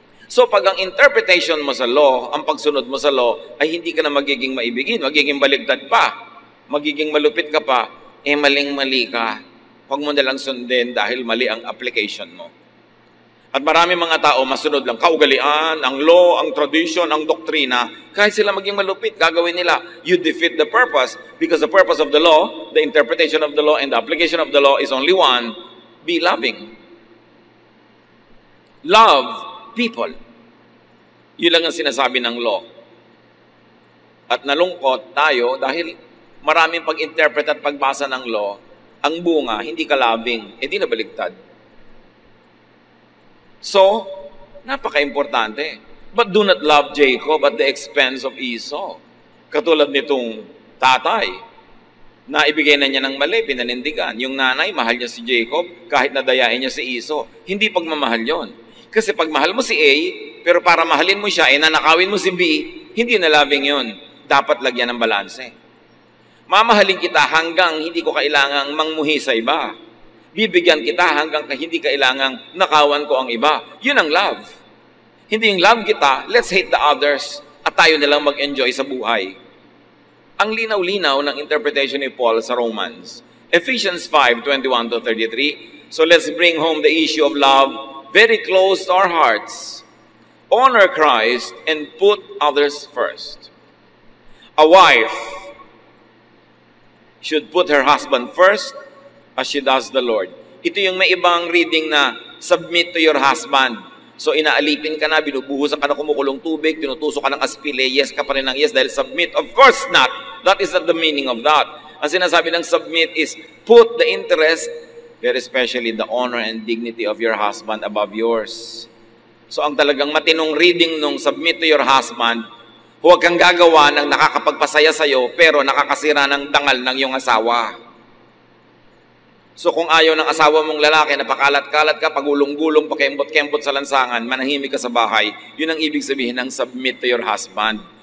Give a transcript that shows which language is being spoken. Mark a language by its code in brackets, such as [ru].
[tl] So pag ang interpretation mo sa law, ang pagsunod mo sa law, ay hindi ka na magiging maibigin, magiging baligtad pa, magiging malupit ka pa, maling-mali ka. Huwag mo nalang sundin dahil mali ang application mo. At marami mga tao, masunod lang, kaugalian, ang law, ang tradition, ang doktrina, kahit sila maging malupit, gagawin nila. [en] You defeat the purpose because the purpose of the law, the interpretation of the law, and the application of the law is only one, be loving. Love people. [tl] Yun lang ang sinasabi ng law. At nalungkot tayo dahil maraming pag-interpret at pagbasa ng law, ang bunga, hindi ka loving, hindi nabaligtad. [en] So, napaka-importante. But do not love Jacob at the expense of Esau. [tl] Katulad nitong tatay, na ibigay na niya ng mali, pinanindigan. Yung nanay, mahal niya si Jacob, kahit nadayain niya si Esau. Hindi pagmamahal yon. Kasi pag mahal mo si A, pero para mahalin mo siya, nanakawin mo si B, hindi na loving yon. Dapat lagyan ng balanse. Mamahalin kita hanggang hindi ko kailangang mangmuhi sa iba. Bibigyan kita hanggang hindi kailangang nakawan ko ang iba. Yun ang love. Hindi yung love kita, [en] let's hate the others [tl] at tayo nilang mag-enjoy sa buhay. Ang linaw-linaw ng interpretation ni Paul sa Romans. [en] Ephesians 5:21-33. So let's bring home the issue of love very close to our hearts. Honor Christ and put others first. A wife should put her husband first as she does the Lord. [tl] Ito yung may ibang reading na [en] submit to your husband. [tl] So inaalipin ka na, binubuhusan ka na kumukulong tubig, tinutusok ka ng aspile, yes ka pa rin ng yes dahil submit. [en] Of course not. That is not the meaning of that. [tl] Ang sinasabi ng [en] submit is put the interest, very especially the honor and dignity of your husband above yours. [tl] So ang talagang matinong reading nung [en] submit to your husband, [tl] huwag kang gagawa ng nakakapagpasaya sa'yo pero nakakasira ng dangal ng iyong asawa. So kung ayaw ng asawa mong lalaki na pakalat-kalat ka, pagulong-gulong, pakembot-kembot sa lansangan, manahimik ka sa bahay, yun ang ibig sabihin ng [en] submit to your husband.